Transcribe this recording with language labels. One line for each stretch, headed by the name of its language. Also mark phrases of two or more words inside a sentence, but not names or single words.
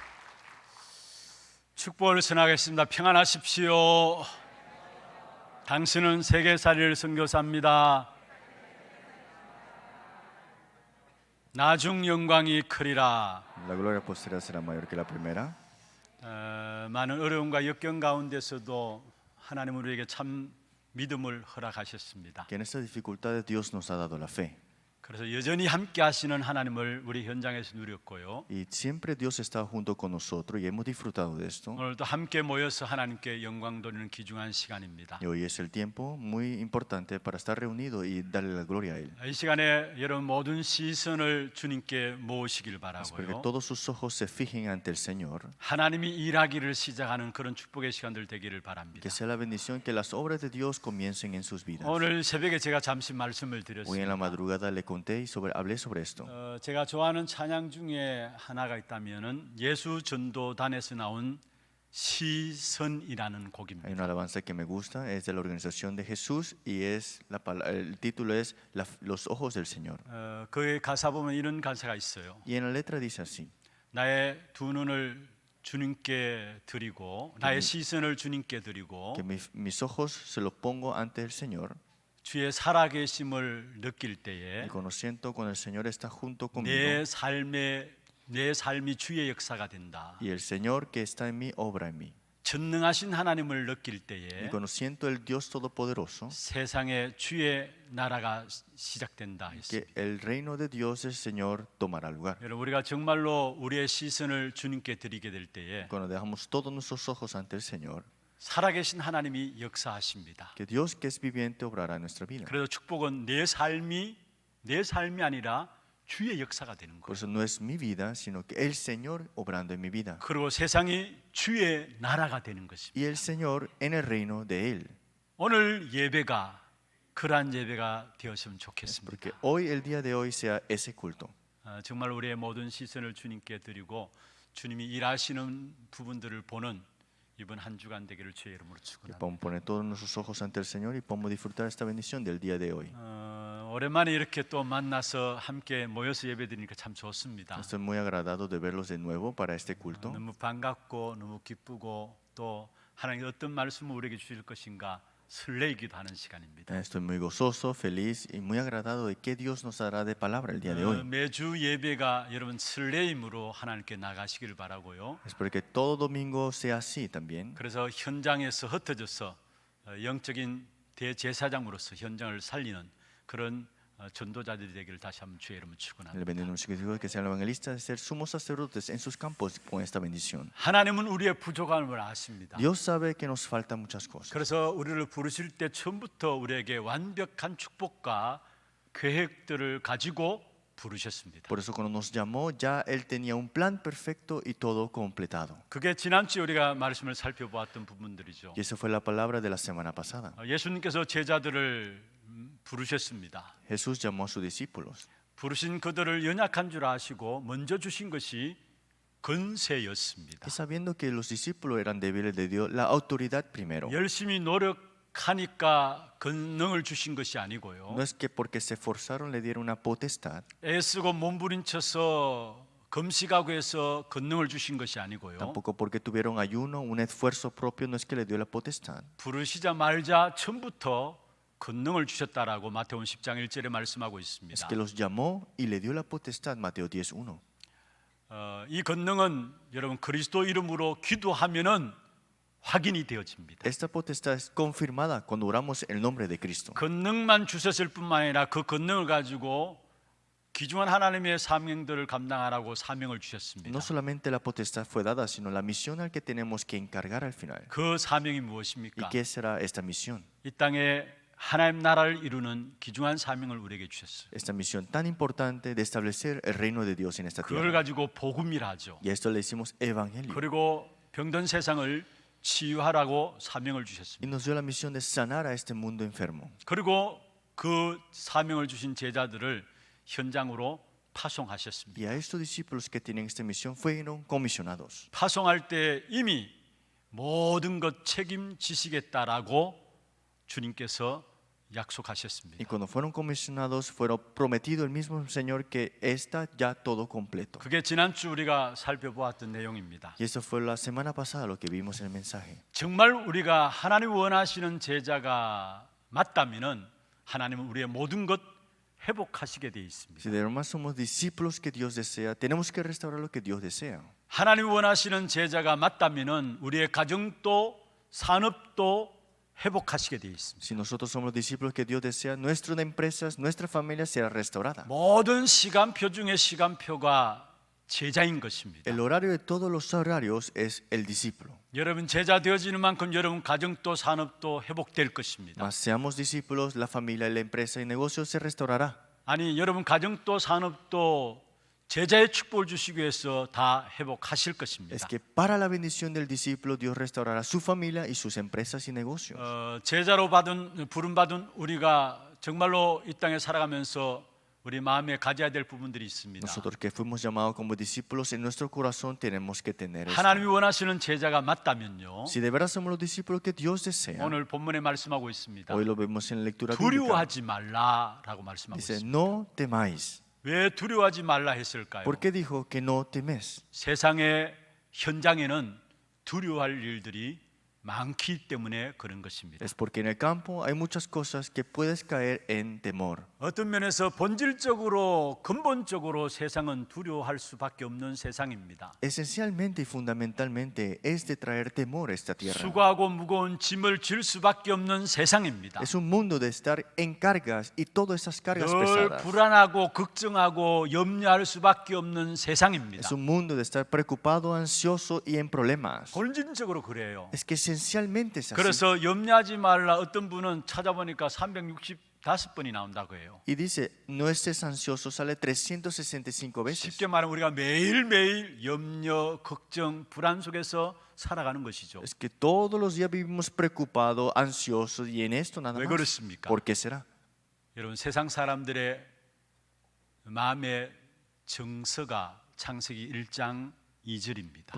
Korean: 축복을 전하겠습니다. 평안하십시오. 당신은 세계살이를 선교사입니다. 나중 영광이 크리라.
Spanish: La gloria postrera será mayor que la primera.
Korean: 많은 어려움과 역경 가운데서도 하나님은 우리에게 참 믿음을 허락하셨습니다.
Spanish: Que en estas dificultades Dios nos ha dado la fe.
Korean: 그래서 여전히 함께 하시는 하나님을 우리 현장에서 누렸고요.
Spanish: Y siempre Dios está junto con nosotros y hemos disfrutado de esto.
Korean: 오늘도 함께 모여서 하나님께 영광 돌리는 귀중한 시간입니다.
Spanish: Y hoy es el tiempo muy importante para estar reunidos y darle la gloria a Él.
Korean: 이 시간에 여러분 모든 시선을 주님께 모으시길
Spanish: Espero que
Korean: 바라고요.
Spanish: todos sus ojos se fijen ante el Señor.
Korean: 하나님이 일하기를 시작하는 그런 축복의 시간들 되기를 바랍니다.
Spanish: Que sea la bendición que las obras de Dios comiencen en sus vidas.
Korean: 오늘 새벽에 제가 잠시 말씀을
Spanish: Hoy en
Korean: 드렸습니다.
Spanish: la madrugada le conté y hablé sobre esto.
Korean: 제가 좋아하는 찬양 중에 하나가 있다면은 예수 전도단에서 나온 시선이라는
Spanish: Hay
Korean: 곡입니다.
Spanish: una alabanza que me gusta, es de la organización de Jesús y el título es Los ojos del Señor.
Korean: 그 가사 보면 이런 가사가 있어요.
Spanish: Y en la letra dice así:
Korean: 나의 두 눈을 주님께 드리고 나의 시선을 주님께 드리고
Spanish: que mis ojos se los pongo ante el Señor
Korean: 주의 살아계심을 느낄 때에
Spanish: y conociendo con el Señor está junto
Korean: 내
Spanish: conmigo
Korean: 삶이 주의 역사가 된다.
Spanish: y el Señor que está en mí obra en mí.
Korean: 전능하신 하나님을 느낄
Spanish: Y
Korean: 때에
Spanish: conociendo el Dios Todopoderoso,
Korean: 세상에 주의 나라가 시작된다
Spanish: que
Korean: 했습니다.
Spanish: el reino de Dios el Señor tomará lugar.
Korean: 여러분 우리가 정말로 우리의 시선을 주님께 드리게 될 때에
Spanish: Cuando dejamos todos nuestros ojos ante el Señor,
Korean: 살아계신 하나님이 역사하십니다.
Spanish: que Dios que es viviente obrará en nuestra vida.
Korean: 그래서 축복은 내 삶이 아니라 주의 역사가 되는
Spanish: Por
Korean: 거예요.
Spanish: eso no es mi vida, sino que el Señor obrando en mi vida.
Korean: 그리고 세상이 주의 나라가 되는 것입니다.
Spanish: Y el Señor en el reino de Él.
Korean: 오늘 예배가 그러한 예배가 되었으면 좋겠습니다.
Spanish: Porque hoy, el día de hoy, sea ese culto.
Korean: 정말 우리의 모든 시선을 주님께 드리고 주님이 일하시는 부분들을 보는 이번 한 주간 되기를 주의 이름으로
Spanish: Que
Korean: 축원합니다.
Spanish: podamos poner todos nuestros ojos ante el Señor y podamos disfrutar esta bendición del día de hoy.
Korean: 오랜만에 이렇게 또 만나서 함께 모여서 예배드리니까 참 좋습니다.
Spanish: Estoy muy agradado de verlos de nuevo para este culto.
Korean: 너무 반갑고 너무 기쁘고 또 하나님 어떤 말씀을 우리에게 주실 것인가 설레이기도 하는 시간입니다.
Spanish: Estoy muy gozoso, feliz y muy agradado de qué Dios nos dará de palabra el día de hoy.
Korean: 매주 예배가 여러분 설레임으로 하나님께 나가시기를 바라고요.
Spanish: Espero que todo domingo sea así también.
Korean: 그래서 현장에서 흩어져서 영적인 대제사장으로서 현장을 살리는 그런 전도자들이 되기를 다시 한번 주의 이름으로
Spanish: Le
Korean: 축원합니다.
Spanish: bendiciones que sean evangelistas, de ser sumos sacerdotes en sus campos con esta bendición.
Korean: 하나님은 우리의 부족함을 아십니다.
Spanish: Dios sabe que nos faltan muchas cosas.
Korean: 그래서 우리를 부르실 때 처음부터 우리에게 완벽한 축복과 계획들을 가지고 부르셨습니다.
Spanish: Por eso cuando nos llamó ya Él tenía un plan perfecto y todo completado.
Korean: 그게 지난주에 우리가 말씀을 살펴보았던 부분들이죠.
Spanish: Y esa fue la palabra de la semana pasada.
Korean: 예수님께서 제자들을 부르셨습니다.
Spanish: Jesús llamó a sus discípulos.
Korean: 부르신 그들을 연약한 줄 아시고 먼저 주신 것이 권세였습니다.
Spanish: Y sabiendo que los discípulos eran débiles, le dio la autoridad primero.
Korean: 열심히 노력하니까 권능을 주신 것이 아니고요.
Spanish: No es que porque se esforzaron le dieron una potestad,
Korean: 애쓰고 몸부림쳐서 금식하고 해서 권능을 주신 것이 아니고요.
Spanish: tampoco porque tuvieron ayuno, un esfuerzo propio, no es que le dio la potestad.
Korean: 부르시자마자 처음부터 권능을 주셨다라고 마태복음 10장 1절에 말씀하고
Spanish: Es
Korean: 있습니다.
Spanish: que los llamó y le dio la potestad, Mateo 10:1.
Korean: 이 권능은 여러분 그리스도 이름으로 기도하면은 확인이 되어집니다.
Spanish: Esta potestad es confirmada cuando oramos en el nombre de Cristo.
Korean: 권능만 주셨을 뿐만 아니라 그 권능을 가지고 귀중한 하나님의 사명들을 감당하라고 사명을 주셨습니다.
Spanish: No solamente la potestad fue dada, sino la misión al que tenemos que encargar al final.
Korean: 그 사명이
Spanish: ¿Y
Korean: 무엇입니까?
Spanish: qué será esta misión?
Korean: 이 땅에 하나님 나라를 이루는 귀중한 사명을 우리에게 주셨어요.
Spanish: Esta misión tan importante de establecer el reino de Dios en esta
Korean: 그걸
Spanish: tierra.
Korean: 가지고 복음이라 하죠.
Spanish: Y a esto le decimos evangelio.
Korean: 그리고 병든 세상을 치유하라고 사명을
Spanish: Y
Korean: 주셨습니다.
Spanish: nos dio la misión de sanar a este mundo enfermo.
Korean: 그리고 그 사명을 주신 제자들을 현장으로 파송하셨습니다.
Spanish: Y a estos discípulos que tienen esta misión fueron comisionados.
Korean: 파송할 때 이미 모든 것 책임지시겠다라고 주님께서 약속하셨습니다.
Spanish: Y cuando fueron comisionados, fueron prometido el mismo Señor que está ya todo completo.
Korean: 그게 지난주 우리가 살펴보았던 내용입니다.
Spanish: Y eso fue la semana pasada lo que vimos en el mensaje.
Korean: 정말 우리가 하나님 원하시는 제자가 맞다면은 하나님은 우리의 모든 것 회복하시게 돼 있습니다.
Spanish: Si de verdad somos discípulos que Dios desea, tenemos que restaurar lo que Dios desea.
Korean: 하나님이 원하시는 제자가 맞다면은 우리의 가정도 산업도 회복하시게 되어 있습니다.
Spanish: Si nosotros somos los discípulos que Dios desea, nuestras empresas, nuestra familia será restaurada.
Korean: 모든 시간표 중에 시간표가 제자인 것입니다.
Spanish: El horario de todos los horarios es el discípulo.
Korean: 여러분 제자 되어지는 만큼 여러분 가정도 산업도 회복될 것입니다.
Spanish: Mas seamos discípulos, la familia, la empresa y negocio se restaurará.
Korean: 아니 여러분 가정도 산업도 제자의 축복을 주시기 위해서 다 회복하실 것입니다.
Spanish: Es que para la bendición del discípulo, Dios restaurará su familia y sus empresas y negocios.
Korean: 제자로 부름 받은 우리가 정말로 이 땅에 살아가면서 우리 마음에 가져야 될 부분들이 있습니다.
Spanish: Nosotros que fuimos llamados como discípulos, en nuestro corazón tenemos que tener esto.
Korean: 하나님이 원하시는 제자가 맞다면요.
Spanish: Si de verdad somos los discípulos que Dios desea,
Korean: 오늘 본문에 말씀하고 있습니다.
Spanish: hoy lo vemos en la lectura bíblica,
Korean: 두려워하지 말라라고 말씀하고
Spanish: dice,
Korean: 있습니다.
Spanish: no temáis.
Korean: 왜 두려워하지 말라 했을까요?
Spanish: ¿Por qué dijo que no temes?
Korean: 세상의 현장에는 두려워할 일들이 많기 때문에 그런 것입니다.
Spanish: Es porque en el campo hay muchas cosas que puedes caer en temor.
Korean: 어떤 면에서 본질적으로 근본적으로 세상은 두려워할 수밖에 없는 세상입니다.
Spanish: Esencialmente y fundamentalmente es de traer temor a esta tierra.
Korean: 수고하고 무거운 짐을 질 수밖에 없는 세상입니다.
Spanish: Es un mundo de estar en cargas y todas esas cargas
Korean: 늘
Spanish: pesadas.
Korean: 불안하고 걱정하고 염려할 수밖에 없는 세상입니다.
Spanish: Es un mundo de estar preocupado, ansioso y en problemas.
Korean: 본질적으로 그래요.
Spanish: Es que esencialmente es así.
Korean: 그래서 염려하지 말라 어떤 분은 찾아보니까 365번이 나온다고 해요.
Spanish: Y dice, no estés ansioso, sale 365 veces.
Korean: 쉽게 말하면 우리가 매일매일 염려, 걱정, 불안 속에서 살아가는 것이죠.
Spanish: Es que todos los días vivimos preocupados, ansiosos y en esto nada
Korean: 왜
Spanish: más.
Korean: 그렇습니까?
Spanish: ¿Por qué será?
Korean: 여러분 세상 사람들의 마음의 정서가 창세기 1장 2절입니다.